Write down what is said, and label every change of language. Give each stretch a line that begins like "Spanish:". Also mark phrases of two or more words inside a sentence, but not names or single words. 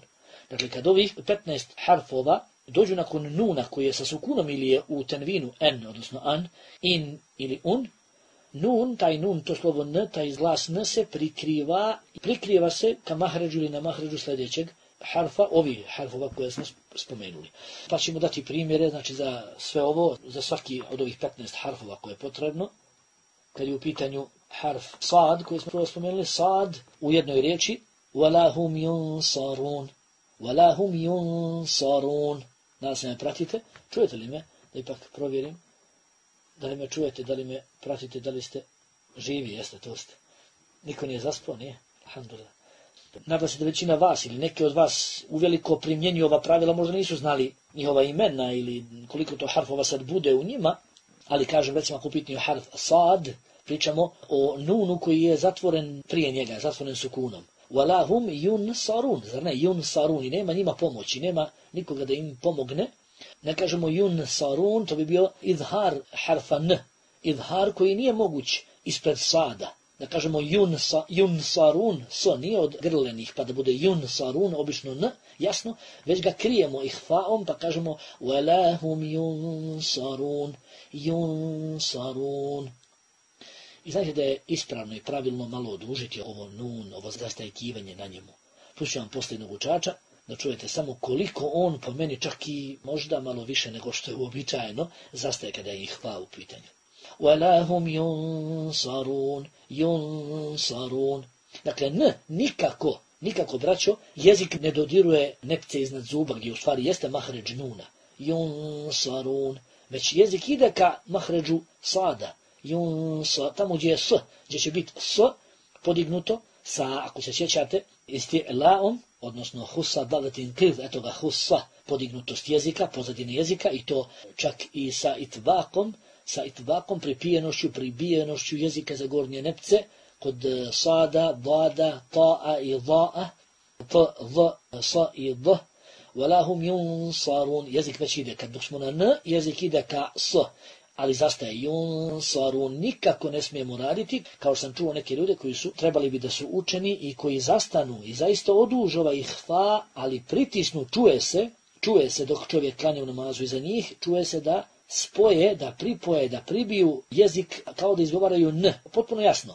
Bosnian: Dakle, kad ovih 15 harfova dođu nakon nuna koji je sa sukunom ili je u tenvinu n, odnosno an, in ili un, nun, taj nun, to slovo n, taj glas n se prikriva se ka mahređu ili na mahređu sljedećeg harfa, ovih harfova koje smo spomenuli. Pa ćemo dati primjere, znači za sve ovo, za svaki od ovih 15 harfova koje je potrebno. Kad je u pitanju harf sad, koji smo prvo spomenuli, sad u jednoj riječi,
Arabic: وَلَا هُمْ يُنْصَرُونَ وَلَا هُمْ يُنْصَرُونَ.
Bosnian: Da se me pratite, čujete li me? Da ipak provjerim. Da li me čujete, da li me pratite, da li ste živi, jeste, to ste. Niko nije zaspao, nije? Alhamdulillah. Nadam se da većina vas ili neki od vas uveliko primjenjuju ova pravila, možda nisu znali njihova imena ili koliko to harfova sad bude u njima, ali kažem, recimo ako pitanje harf sad, pričamo o nunu koji je zatvoren prije njega, zatvoren sukunom.
Arabic: وَلَا هُمْ يُنْصَرُونَ.
Bosnian: Zar ne? Yunsarun. I nema njima pomoći, nema nikoga da im pomogne. Ne kažemo yunsarun, to bi bio idhar harfa n. Idhar koji nije moguć ispred sada. Da kažemo yunsarun, so nije od grlenih, pa da bude yunsarun, obično n, jasno, već ga krijemo ihfaom, pa kažemo
Arabic: وَلَا هُمْ يُنْصَرُونَ
Bosnian: yunsarun. I znate da je ispravno i pravilno malo odužiti ovo nun, ovo zastajkivanje na njemu. Pušću vam posljednog učača, da čujete samo koliko on po meni čak i možda malo više nego što je uobičajeno, zastaje kada je ihfa u pitanju.
Arabic: وَلَا هُمْ يُنْصَرُونَ.
Bosnian: Dakle, nikako, braćo, jezik ne dodiruje nepce iznad zuba, gdje u stvari jeste mahređ nuna. Yunsarun. Već jezik ide ka mahređu sada. Tamo gdje je s, gdje će biti s podignuto sa, ako se sjećate, isti'laom, odnosno husa dalatin kriv, eto ga husa, podignutost jezika, pozadine jezika, i to čak i sa itbakom, pribijenošću jezika za gornje nepce, kod sada, dada, ta'a i da'a, t, v, sa i d,
Arabic: وَلَا هُمْ يُنْصَرُونَ.
Bosnian: Jezik već ide, kad dok smo na n, jezik ide ka s, ali zastaje yunsarun, nikako ne smijemo raditi, kao što sam čuo neke ljude koji su trebali bi da su učeni i koji zastanu i zaista oduže ovaj ihfa, ali pritisnu, čuje se dok čovjek klanja u namazu iza njih, čuje se da spoje, da pripoje, da pribiju jezik kao da izgovaraju n, potpuno jasno.